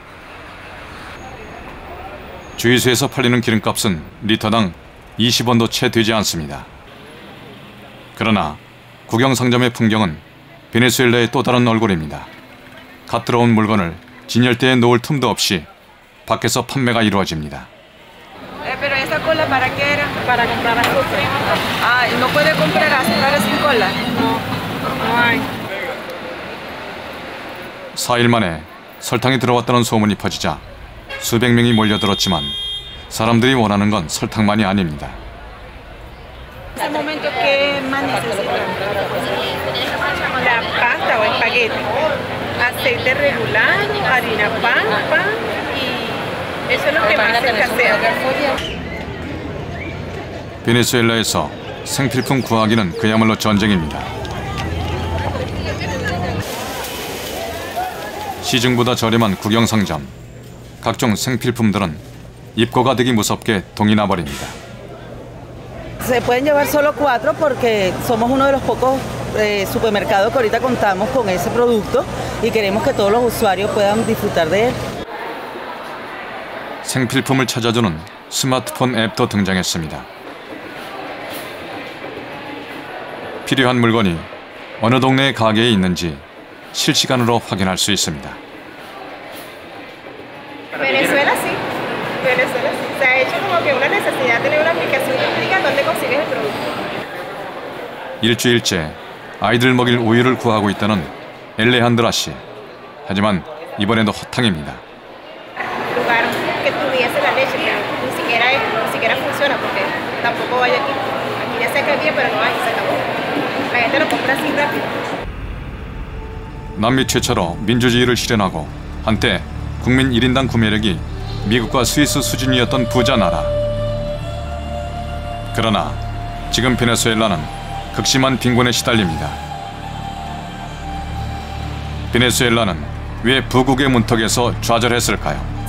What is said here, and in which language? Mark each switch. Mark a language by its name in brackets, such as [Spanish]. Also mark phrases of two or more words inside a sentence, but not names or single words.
[Korean] 주유소에서 팔리는 기름값은 리터당 20원도 채 되지 않습니다. 그러나 국영상점의 풍경은 베네수엘라의 또 다른 얼굴입니다. 갓 들어온 물건을 진열대에 놓을 틈도 없이 밖에서 판매가 이루어집니다. [Spanish] Pero esa cola para qué era? Para comprar azúcar. Ah, ¿no puede comprar azúcar sin cola? No, no hay. [Korean] 4일 만에 설탕이 들어왔다는 소문이 퍼지자 수백 명이 몰려들었지만 사람들이 원하는 건 설탕만이 아닙니다. [Spanish] En ese momento, ¿qué más necesitan? La pasta o espagueti, aceite regular, harina pan y eso es lo que más se escasea. [Korean] 베네수엘라에서 생필품 구하기는 그야말로 전쟁입니다. 시중보다 저렴한 국영상점, 각종 생필품들은 입고가 되기 무섭게 동이 나버립니다. [Spanish] Se pueden llevar solo 4 porque somos uno de los pocos supermercados que ahorita contamos con ese producto y queremos que todos los usuarios puedan disfrutar de él. [Korean] 생필품을 찾아주는 스마트폰 앱도 등장했습니다. 필요한 물건이 어느 동네의 가게에 있는지 실시간으로 확인할 수 있습니다. [Spanish] Venezuela sí. Venezuela sí. Se ha hecho como que una necesidad tener una aplicación que indica dónde consigues el producto. [Korean] 일주일째 아이들 먹일 우유를 구하고 있다는 엘레한드라 씨. 하지만 이번에도 허탕입니다. [Spanish] Lugar que tuviese la leche, ni siquiera funciona porque tampoco hay aquí. Aquí ya sé que había, pero no hay, se acabó. La gente lo compra así rápido. [Korean] 남미 최초로 민주주의를 실현하고 한때 국민 1인당 구매력이 미국과 스위스 수준이었던 부자 나라. 그러나 지금 베네수엘라는 극심한 빈곤에 시달립니다. 베네수엘라는 왜 부국의 문턱에서 좌절했을까요?